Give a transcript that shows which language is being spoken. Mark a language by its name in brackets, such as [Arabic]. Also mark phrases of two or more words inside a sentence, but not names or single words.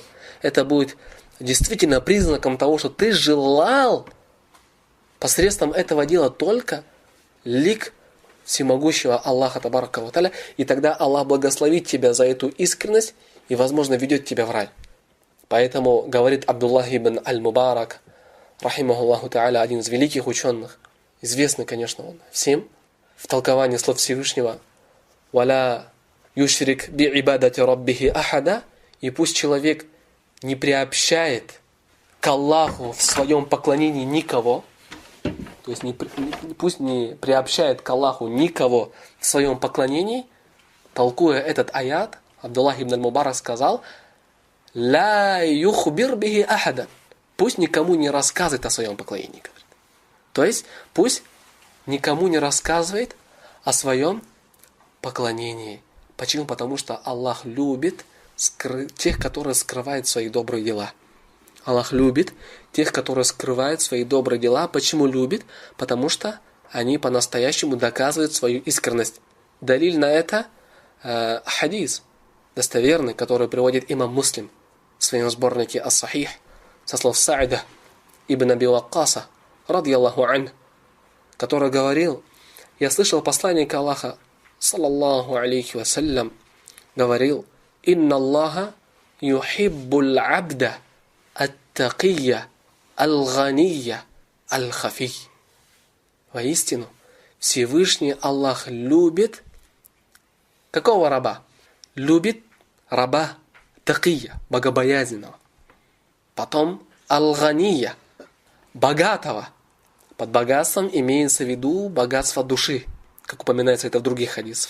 [Russian] Это будет действительно признаком того, что ты желал посредством этого дела только лик всемогущего Аллаха [Arabic] تبارك وتعالى, [Russian] и тогда Аллах благословит тебя за эту искренность и, возможно, ведет тебя в рай. Поэтому говорит Абдуллах ибн аль-Мубарак, [Arabic] رحمه الله تعالى, [Russian] один из великих ученых, известный, конечно, он всем, в толковании слов Всевышнего, [Arabic] «ولا يشرك بعبادة ربه أحدا», [Russian] и пусть человек не приобщает к Аллаху в своем поклонении никого, то есть пусть не приобщает к Аллаху никого в своем поклонении, толкуя этот аят, Абдуллах ибн аль-Мубарак сказал, [Arabic] «لا يخبر به أحدا», [Russian] пусть никому не рассказывает о своем поклонении. То есть пусть никому не рассказывает о своем поклонении. Почему? Потому что Аллах любит тех, которые скрывают свои добрые дела. Аллах любит тех, которые скрывают свои добрые дела. Почему любит? Потому что они по-настоящему доказывают свою искренность. Далиль на это хадис достоверный, который приводит имам Муслим в своем сборнике Ас-Сахих со слов Саида ибн Аби Ваккаса, [Arabic] رضي الله عنه, [Russian] который говорил: я слышал посланника Аллаха, [Arabic] صلى الله عليه وسلم, [Russian] говорил: [Arabic] «إن الله يحب العبد التقي الغني الخفي». [Russian] Воистину, Всевышний Аллах любит какого раба? Любит раба такия, богобоязненного. Потом аль-гания, богатого. Под богатством имеется в виду богатство души, как упоминается это в других хадисах.